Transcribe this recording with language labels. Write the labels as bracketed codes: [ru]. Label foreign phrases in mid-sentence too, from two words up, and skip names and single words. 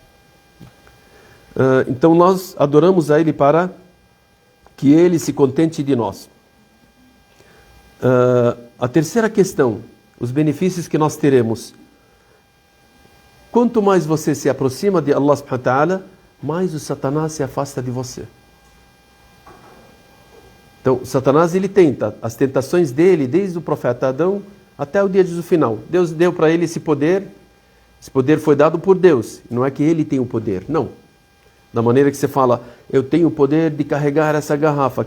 [pt] Então nós adoramos a Ele para que Ele se contente de nós. A terceira questão, os benefícios que nós teremos. Quanto mais você se aproxima de [ar] الله سبحانه وتعالى, [pt] mais o Satanás se afasta de você. Então, Satanás ele tenta, as tentações dele, desde o profeta Adão até o dia do final. Deus deu para ele esse poder foi dado por Deus. Não é que ele tem o poder, não. Da maneira que você fala, eu tenho o poder de carregar essa garrafa.